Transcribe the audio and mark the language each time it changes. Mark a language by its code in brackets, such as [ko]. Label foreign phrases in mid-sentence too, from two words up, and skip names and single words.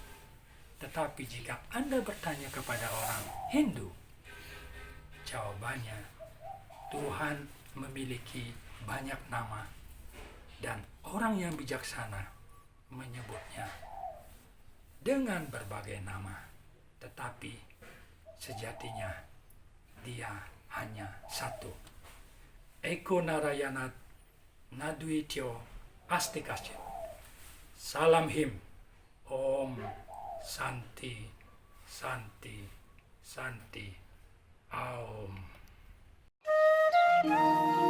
[id] Tetapi jika Anda bertanya kepada orang Hindu, jawabannya Tuhan memiliki banyak nama dan orang yang bijaksana menyebutnya dengan berbagai nama. Tetapi sejatinya dia hanya satu. [sa] Eko Narayana Nadwityo Astikasya. Salam Him. Om Santi Santi Santi Aum.